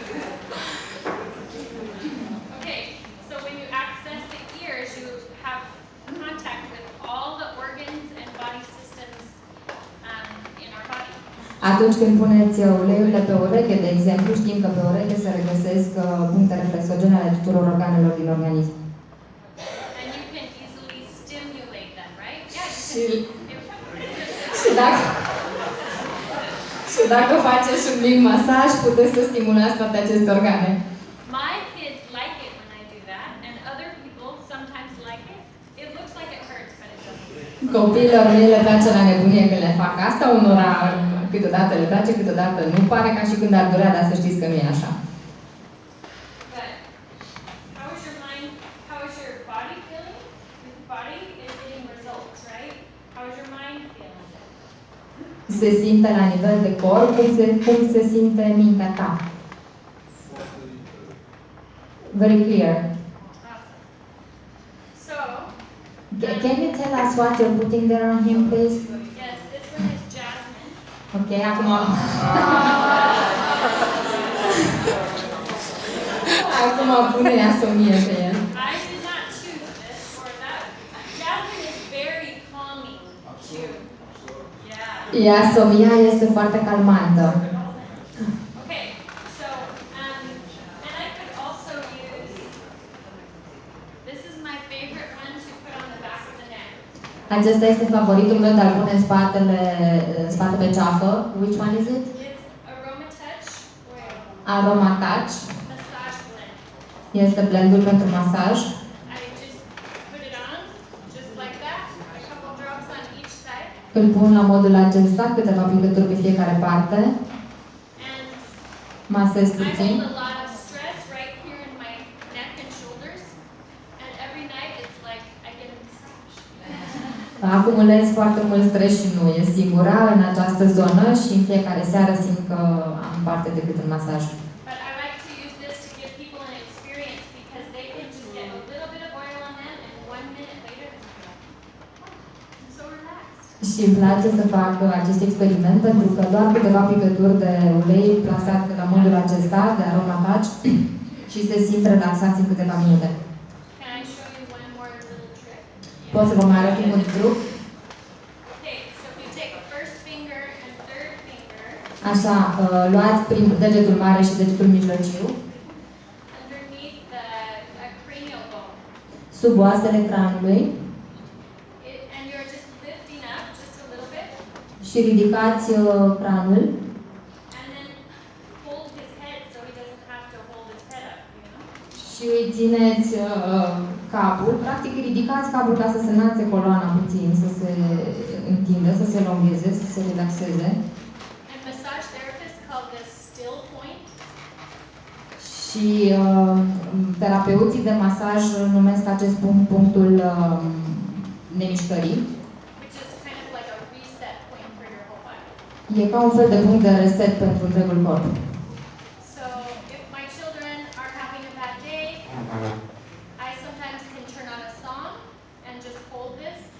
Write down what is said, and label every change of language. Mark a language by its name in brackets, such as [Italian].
[English] Okay, so when you access the ears, you have contact with all the organs and body systems in our body. [Romanian] Atunci când puneți uleiurile pe ureche, de exemplu, știm că pe ureche se regăsesc puncte reflexogene ale tuturor organelor din organism. [English] And you can easily stimulate them, right? Yeah, you can. [Romanian] Și dacă faceți un mic masaj, puteți să stimulați toate aceste organe. [English] My kids like it when I do that, and other people sometimes like it. It looks like it hurts, but it doesn't. [Romanian] Copiilor mei le place la nebunie când le fac asta, unora câteodată le place, câteodată nu, pare ca și când ar durea, dar să știți că nu e așa. [English] But how is your mind, how is your body feeling? Your body is getting results, right? How is your mind feeling? [Romanian] Se simte la nivel de corp, cum se simte mintea ta. [English] Very clear. So, can you tell us what you're putting there on him, please? yes, this one is jasmine. [Romanian] Ok, acum... acum pune asomie pe el. [English] I did not choose this or that. Jasmine is very calming too. Yeah. [Romanian] Iasomia este foarte calmantă. [English] Okay, so and I could also use. This is my favorite one to put on the back of the neck. [Romanian] Acesta este favoritul meu de a pune în spate pe ceafă. [English] Which one is it? It's Aroma Touch oil. Aroma Touch. Massage blend. [Romanian] Este blendul pentru masaj. [English] I just put it on, just like that. A couple drops on each side. [Romanian] Îl pun la modul acesta, câteva picături pe fiecare parte. [English] And [Romanian] Masez [English] I [Romanian] puțin. [English] hold a lot of stress right here in my neck and shoulders. And every night it's like I get a massage. [Romanian] Acumulez foarte mult stres și nu e singura în această zonă și în fiecare seară simt că am parte de câte un masaj. [English] But I like to use this to give people an experience because they can just get a little bit of oil on them and 1 minute later I'm so relaxed. [Romanian] Și îmi place să fac acest experiment pentru că doar câteva picături de ulei plasate la modul acesta de aroma touch și se simt relaxați în câteva minute. [English] Can I show you one more little trick? [Romanian] Pot să vă mai arăt un truc? [English] Okay, so if you take first finger and third finger [Romanian] Așa, luați degetul mare și degetul mijlociu [English] underneath the cranial bone. [Romanian] sub oasele craniului [English] And you're just lifting up just a little bit [Romanian] și ridicați craniul [English] and then hold his head so he doesn't have to hold his head up, you know? [Romanian] și îi țineți capul. Practic ridicați capul ca să se înalțe coloana puțin, să se întindă, să se elongeze, să se relaxeze. [English] And massage therapists call this still point. [Romanian] Și terapeuții de masaj numesc acest punct punctul nemișcării. [English] Which is kind of like a reset point for your whole body. [Romanian] E ca un fel de punct de reset pentru întregul corp. [English] So if my children are having a bad day, I sometimes can turn on a song and just hold this